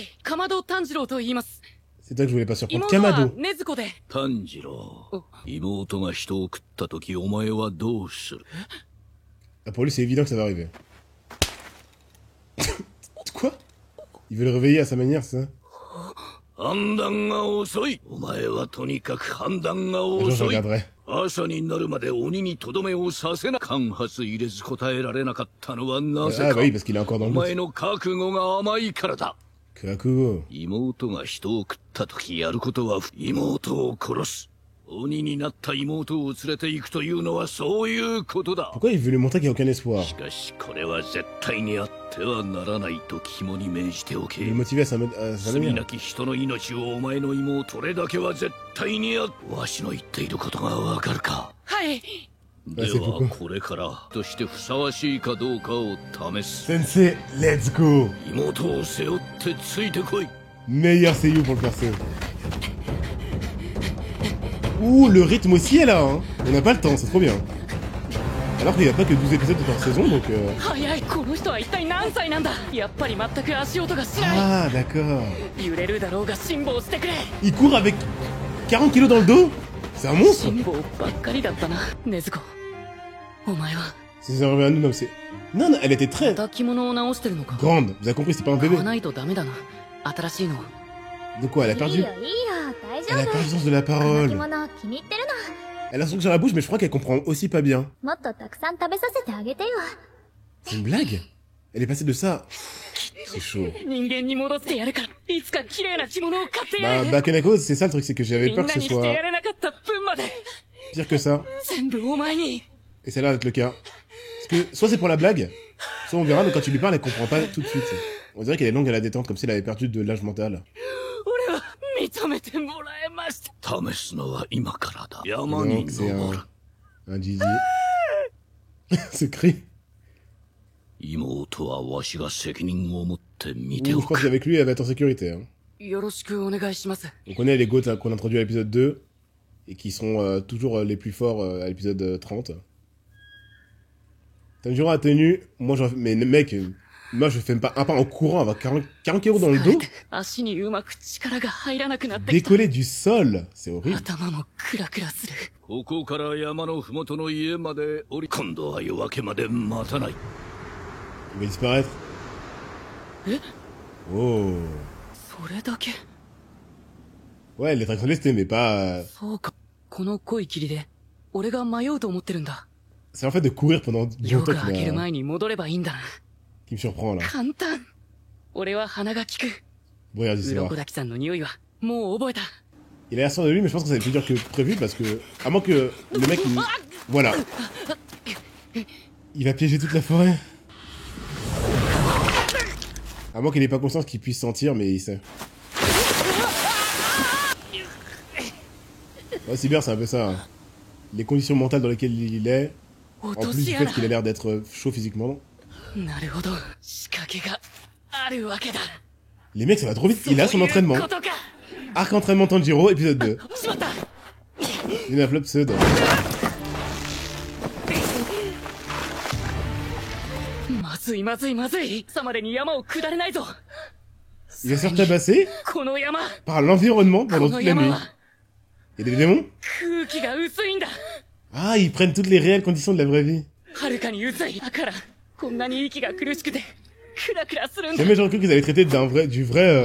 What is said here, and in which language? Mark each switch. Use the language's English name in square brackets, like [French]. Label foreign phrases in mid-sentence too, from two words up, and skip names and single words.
[French] C'est toi que je voulais pas surprendre. Kamado. Ah, pour lui, c'est évident que ça va arriver. Quoi? Il veut le réveiller à sa manière, c'est ça? [Japanese] 判断が遅い。お前はとにかく判断が [French] Un jour, je [Japanese] 遅い。 [French] regarderai. [Japanese] 朝になるまで鬼にとどめをさせな。間髪入れず答えられなかったのはなぜ [French] Ah [Japanese] か。 [French] bah oui, parce qu'il est encore dans [Japanese] お [French] le [Japanese] 前 [French] doute. [Japanese] の覚悟が甘いからだ。 Kakugo. 妹が人を食った時やることは妹を殺す。鬼になった妹を連れて行くというのはそういうことだ。 [French] Pourquoi il veut lui montrer qu'il n'y a aucun espoir? [Japanese] しかしこれは絶対にあってはならないと肝に銘じておけ。 [French] Il est motivé à sa [Japanese] 罪 [French] manière. [Japanese] なき人の命をお前の妹、それだけは絶対にわしの言っていることがわかるか。はい。ではこれからとしてふさわしいかどうかを試す。 Sensei, [English] let's go! [Japanese] 妹を背負ってついてこい。 [French] Meilleur seiyuu pour le perso. Ouh, le rythme aussi est là, hein. On n'a pas le temps, c'est trop bien. Alors qu'il n'y a pas que 12 épisodes par saison, donc... [Japanese] 早い。この人は一体何歳なんだ。やっぱり全く足音がしない。 [French] Ah, d'accord. [Japanese] 揺れるだろうが辛抱してくれ。 [French] Il court avec 40 kilos dans le dos? C'est un monstre? [Japanese] 辛抱ばっかりだったな、禰豆子。お前は [French] C'est revenu à nous, non, c'est... Non, non, elle était très [Japanese] また着物を直してるのか。 [French] grande. Vous avez compris, c'est pas un [Japanese] 買 [French] bébé. [Japanese] わないとダメだな。新しいの。 [French] De quoi? Elle a [Japanese] いい [French] perdu... [Japanese] よいいよ大丈 [French] Elle a [Japanese] 夫 [French] perdu le sens de la [Japanese] この [French] parole. [Japanese] 着物気に入ってる [French] Elle a son truc sur la bouche, mais je crois qu'elle comprend aussi pas bien. [Japanese] のもっとたくさん食べさせてあげてよ [French] C'est une blague? Elle est passée de ça... C'est chaud. [Japanese] 人間に戻ってやるから。いつか綺麗な着物を買ってや [French] Bah, [Japanese] る。 [French] Bakeneko, c'est ça le truc, c'est que j'avais [Japanese] みん [French] peur [Japanese] な [French] que [Japanese] に [French] ce [Japanese] してや [French] soit [Japanese] れなかった分まで。 [French] pire que ça. [Japanese] 全部お前に。 [French] Et ça a l'air d'être le cas. Parce que soit c'est pour la blague, soit on verra, mais quand tu lui parles, elle comprend pas tout de suite. On dirait qu'elle est longue à la détente, comme si elle avait perdu de l'âge mental. [Japanese] 俺は認めてもらえました。試すのは今からだ。山に [French] Donc c'est [Japanese] 登る。 [French] un Gigi. Ce cri. [Japanese] 妹はわしが責任を持って見 [French] Ouh, [Japanese] て [French] je [Japanese] お [French] pense [Japanese] く。 [French] qu'avec lui, elle va être en sécurité. Hein. [Japanese] よろしくお願いします。 [French] On connaît les GOATs qu'on introduit à l'épisode 2, et qui sont toujours les plus forts à l'épisode 30. Tanjiro a tenu, moi j'en fais... Mais mec, moi je fais pas un pas en courant, avoir 40 kilos dans le dos. [Japanese] 足にうまく力が入らなくなってきた。 [French] Décoller du sol, c'est horrible. [Japanese] 頭もクラクラする。ここから山のふもとの家まで降り、今度は夜明けまで待たない。 [French] Il va disparaître. [Japanese] え [French] Oh. [Japanese] それだけ [French] Ouais, elle est très restée, mais pas... [Japanese] そうか。この濃い霧で、俺が迷うと思ってるんだ。 [French] C'est en fait de courir pendant [Japanese] 夜 [French] longtemps [Japanese] が明ける [French] qui [Japanese] 前に戻ればいいんだな。 [French] me surprend là. [Japanese] 簡単。俺は鼻が利く。 [French] Bon, regarde, c'est [Japanese] 鱗 [French] vrai. [Japanese] 滝さんの匂いは、もう覚えた。 [French] Il a l'air sûr de lui, mais je pense que ça va être plus dur que prévu parce que... À moins que le mec... Il... Voilà. Il va piéger toute la forêt. À moins qu'il ait pas conscience qu'il puisse sentir, mais il sait. Ouais, c'est bien, c'est un peu ça. Hein. Les conditions mentales dans lesquelles il est, en [Japanese] 落と [French] plus [Japanese] し [French] du [Japanese] 穴 [French] fait qu'il a l'air d'être chaud physiquement. [Japanese] なるほど。仕掛けがあるわけだ。 [French] Les mecs, ça va trop vite. Il a son [Japanese] そういう [French] entraînement. [Japanese] ことか。 [French] Arc entraînement Tanjiro, épisode 2. [Japanese] しまった。 [French] Il a flop pseudo. [Japanese] まずいまずいまずい。さまでに山を下れないぞ。 [French] Il va se faire tabasser [Japanese] この山、 [French] par l'environnement [Japanese] こ [French] pendant [Japanese] の [French] toute la [Japanese] 山 [French] nuit. [Japanese] は [French] Il y a des démons? [Japanese] 空気が薄いんだ。 [French] Ah, ils prennent toutes les réelles conditions de la vraie vie. [Japanese] はるかに薄い。だから、こんなに息が苦しくて、クラクラするんだ。 [French] Jamais j'aurais cru qu'ils allaient traiter du vrai